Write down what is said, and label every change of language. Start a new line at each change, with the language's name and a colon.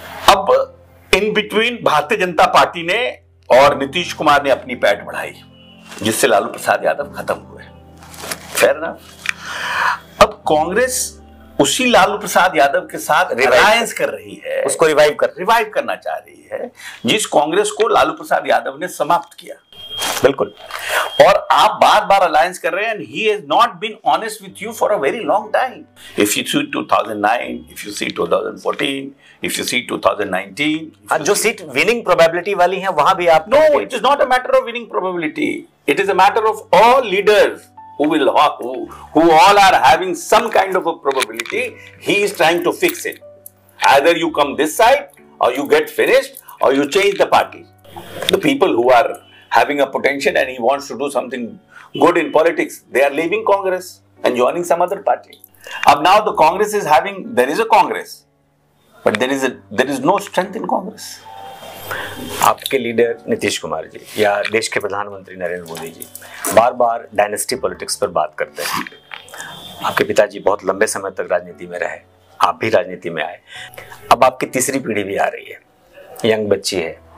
Hindi: अब
English: in between
Hindi: Bharatiya Janata party ने और नीतीश कुमार ने अपनी पैठ बढ़ाई, जिससे लालू प्रसाद यादव खत्म हुए,
English: Fair enough.
Hindi: अब कांग्रेस उसी लालू प्रसाद यादव के साथ अलायंस कर रही है, उसको रिवाइव करना चाह रही है, जिस कांग्रेस को लालू प्रसाद यादव ने समाप्त किया, बिल्कुल। और आप बार बार अलायंस कर रहे हैं,
English: and he has not been honest with you for a very long time. If you see 2009, if you see 2014, if you see 2019,
Hindi: जो सीट विनिंग प्रोबेबिलिटी वाली हैं वहां भी आप
English: no, it is not a matter of winning probability. It is a matter of all leaders who all are having some kind of a probability. He is trying to fix it. Either you come this side, or you get finished, or you change the party. The people who are having a potential and he wants to do something good in politics, they are leaving Congress and joining some other party. Now the Congress is there is a Congress, but there is no strength in Congress.
Hindi: आपके leader Nitish Kumar ji या देश के प्रधानमंत्री नरेंद्र मोदी जी बार बार dynasty politics पर बात करते हैं। आपके पिताजी बहुत लंबे समय तक राजनीति में रहे, आप भी राजनीति में आए, अब आपकी तीसरी पीढ़ी भी आ रही है, यंग बच्ची है,